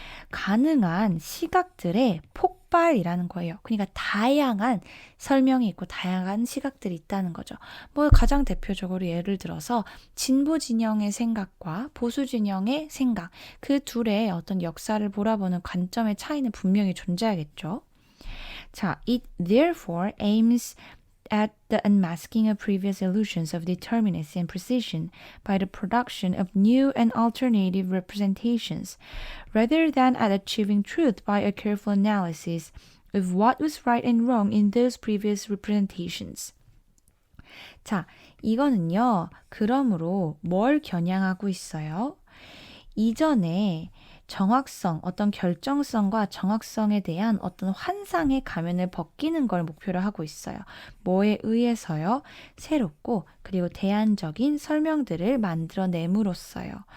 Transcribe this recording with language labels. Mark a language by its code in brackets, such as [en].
[ko] 가능한 시각들의 폭발이라는 거예요. 그러니까 다양한 설명이 있고 다양한 시각들이 있다는 거죠. 뭐 가장 대표적으로 예를 들어서 진보 진영의 생각과 보수 진영의 생각, 그 둘의 어떤 역사를 바라보는 관점의 차이는 분명히 존재하겠죠. [en] 자, it therefore aims at the unmasking of previous illusions of determinacy and precision by the production of new and alternative representations, rather than at achieving truth by a careful analysis of what was right and wrong in those previous representations. [ko] 자, 이거는요, 그러므로 뭘 겨냥하고 있어요? 이전에 정확성, 어떤 결정성과 정확성에 대한 어떤 환상의 가면을 벗기는 걸 목표로 하고 있어요. 뭐에 의해서요? 새롭고 그리고 대안적인 설명들을 만들어냄으로써요.